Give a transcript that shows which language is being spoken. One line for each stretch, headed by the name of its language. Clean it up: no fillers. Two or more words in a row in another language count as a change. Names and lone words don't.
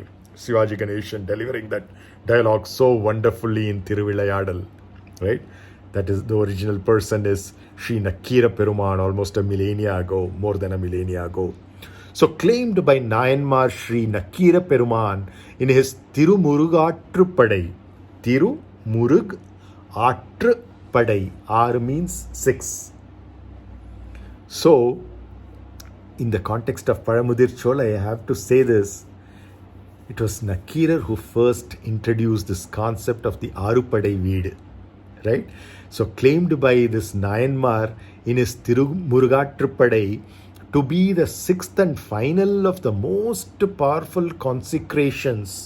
English: Shivaji Ganeshan delivering that dialogue so wonderfully in Thiruvilayadal, right? That is, the original person is Sri Nakira Peruman, almost a millennia ago, more than a millennia ago. So claimed by Nayanmar Sri Nakira Peruman in his Tiru-murugatrupadai. Tiru-murug-atrupadai. R means 6. So, in the context of Paramudir Cholai, I have to say this. It was Nakira who first introduced this concept of the Arupadai Veed, right? So claimed by this Nayanmar in his Tiru-murugatrupadai to be the 6th and final of the most powerful consecrations.